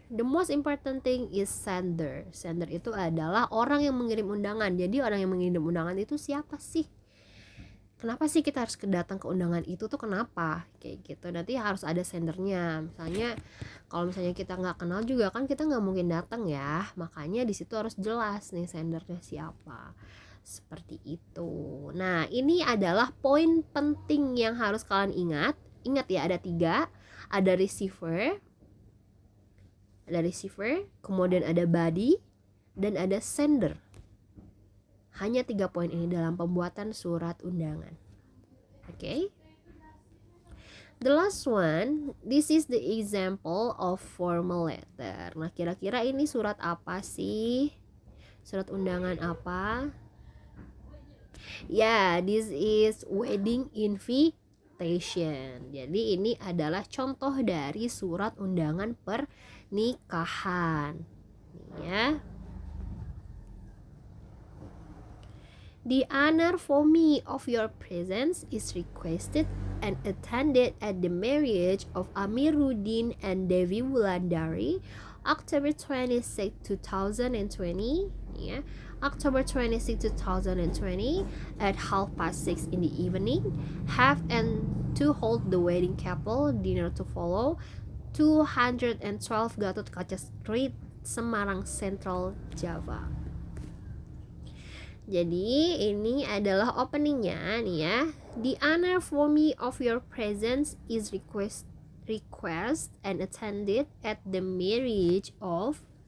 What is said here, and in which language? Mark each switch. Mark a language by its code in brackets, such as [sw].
[en] The most important thing is sender. [id] Sender itu adalah orang yang mengirim undangan. Jadi orang yang mengirim undangan itu siapa sih? Kenapa sih kita harus datang ke undangan itu tuh, kenapa? Kayak gitu. Nanti harus ada sendernya. Misalnya kalau misalnya kita nggak kenal juga kan kita nggak mungkin datang ya. Makanya di situ harus jelas nih sendernya siapa. Seperti itu. Nah, ini adalah poin penting yang harus kalian ingat. Ingat ya, ada 3. Ada receiver, kemudian ada body, dan ada sender. Hanya 3 poin ini dalam pembuatan surat undangan. Okay? [en] The last one, this is the example of formal letter. [id] Nah, kira-kira ini surat apa sih? Surat undangan apa? [en] Ya, this is wedding invitation. [id] Jadi ini adalah contoh dari surat undangan pernikahan. Ya. [en] The honor for me of your presence is requested and attended at the marriage of Amiruddin and Devi Wulandari, October 26, 2020. Yeah. October 26, 2020 at 6:30 in the evening. Have and to hold the wedding couple, dinner to follow. 212 Gatot Kaca Street, Semarang Central, Java. [id] Jadi ini adalah openingnya nih ya. [en] The honor for me of your presence is request and attended at the marriage of.